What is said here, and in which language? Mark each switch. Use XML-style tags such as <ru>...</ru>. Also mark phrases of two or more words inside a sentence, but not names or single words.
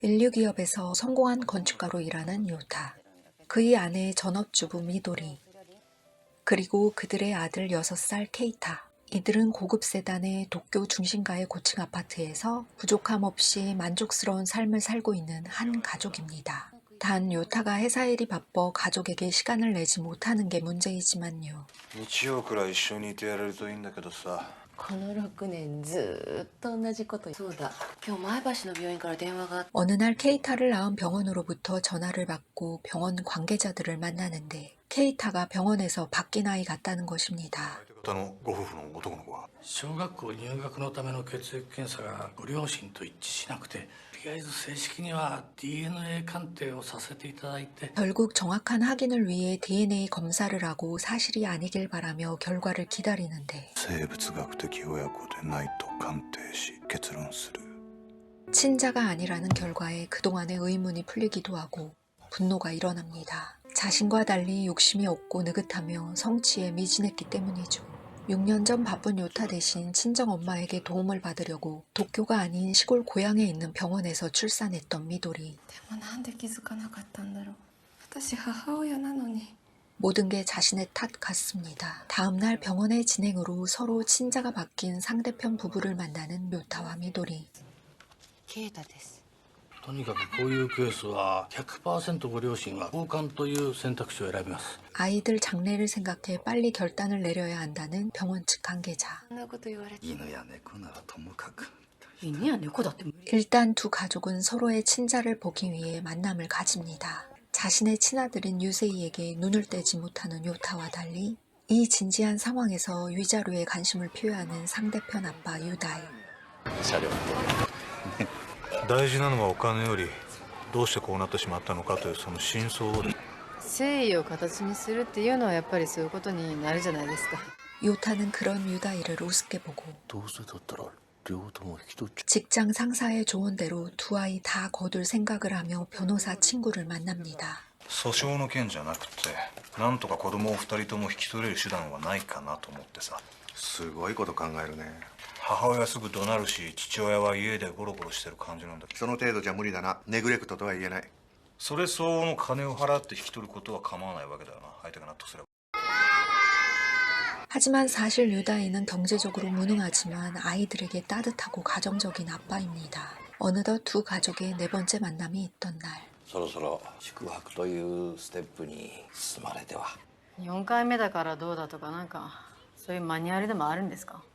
<ko>인류 기업에서 성공한 건축가로 일하는 요타, 그의 아내 전업주부 미도리, 그리고 그들의 아들 6살 케이타. 이들은 고급 세단의 도쿄 중심가의 고층 아파트에서 부족함 없이 만족스러운 삶을 살고 있는 한 가족입니다. 단 요타가 회사 일이 바빠 가족에게 시간을 내지 못하는 게 문제이지만요.</ko> <ja>日曜くらい一緒にいてやれるといいんだけどさ。この6年ずーっと同じこと。そうだ、今日前橋の病院から電話が。</ja> <ko>어느 날 케이타를 낳은 병원으로부터 전화를 받고 병원 관계자들을 만나는데 케이타가 병원에서 바뀐 아이 같다는 것입니다.</ko> <ja>あのご夫婦の男の子は小学校入学のための血液検査がご両親と一致しなくて、とりあえず正式には DNA 鑑定をさせていただいて。</ja> <ko>결국 정확한 확인을 위해 DNA 검사를 하고 사실이 아니길 바라며 결과를 기다리는데</ko> <ja>生物学的親子でないと鑑定し結論する。</ja> <ko>친자가 아니라는 결과에 그동안의 의문이 풀리기도 하고 분노가 일어납니다. 자신과 달리 욕심이 없고 느긋하며 성취에 미진했기 때문이죠. 6년 전 바쁜 요타 대신 친정엄마에게 도움을 받으려고 도쿄가 아닌 시골 고향에 있는 병원에서 출산했던 미도리.</ko> <ja>でもなんで気づかなかったんだろう。私母親なのに。</ja> <ko>모든 게 자신의 탓 같습니다. 다음날 병원의 진행으로 서로 친자가 바뀐 상대편 부부를 만나는 요타와 미도리.</ko> <ja>ケイタです。とにかくこういうケースは 100% ご両親は交換という選択肢を選びます。</ja> <ko>아이들 장래를 생각해 빨리 결단을 내려야 한다는 병원 측 관계자.</ko> <ja>そんなこと言われて。犬や猫ならともかく。犬や猫だって。</ja> <ko>일단 두 가족은 서로의 친자를 보기 위해 만남을 가집니다. 자신의 친아들인 유세이에게 눈을 떼지 못하는 요타와 달리 이 진지한 상황에서 위자료에 관심을 표하는 상대편 아빠 유다이.</ko> <ja>車両大事なのはお金よりどうしてこうなってしまったのかというその真相を。誠意を形にするっていうのはやっぱりそういうことになるじゃないですか。</ja> <ko>요타는 그런 유다이를 우습게 보고</ko> <ja>どうせだったら両方とも引き取っちゃ</ja> <ko>직장 상사의 조언대로 두 아이 다 거둘 생각을 하며 변호사 친구를 만납니다.</ko> <ja>訴訟の件じゃなくてなんとか子供を2人とも引き取れる手段はないかなと思ってさ。すごいこと考えるね。母親はすぐ怒鳴るし父親は家でゴロゴロしてる感じなんだ。その程度じゃ無理だな。ネグレクトとは言えない。それ相応の金を払って引き取ることは構わないわけだよな。相手が納得すれば。</ja> <ko>하지만 사실 유다이는 경제적으로 무능하지만 아이들에게 따뜻하고 가정적인 아빠입니다. 어느덧 두 가족의 네 번째 만남이 있던 날.</ko> <ja>そろそろ宿泊というステップに進まれては。 4回目だからどうだとかなんかそういうマニュアルでもあるんですか？</ja>